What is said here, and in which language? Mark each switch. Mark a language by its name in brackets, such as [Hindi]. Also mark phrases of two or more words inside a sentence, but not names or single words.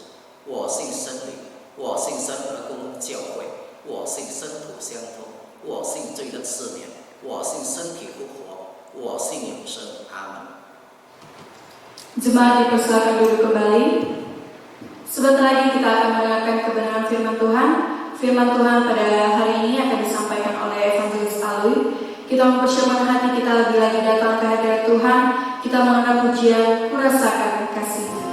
[Chinese] 我信真理，我信神而共教会，我信生土相通，我信罪的赦免，我信身体复活，我信永生。阿门。 [Indonesian] Jemaat dipersilakan duduk kembali. Sebentar lagi kita akan mendengarkan kebenaran firman Tuhan. Firman Tuhan pada hari ini akan disampaikan oleh Evangelis Alwi. Kita mempersiapkan hati kita lagi-lagi datang ke hadirat Tuhan. Kita mengenal pujian, kurasakan kasih.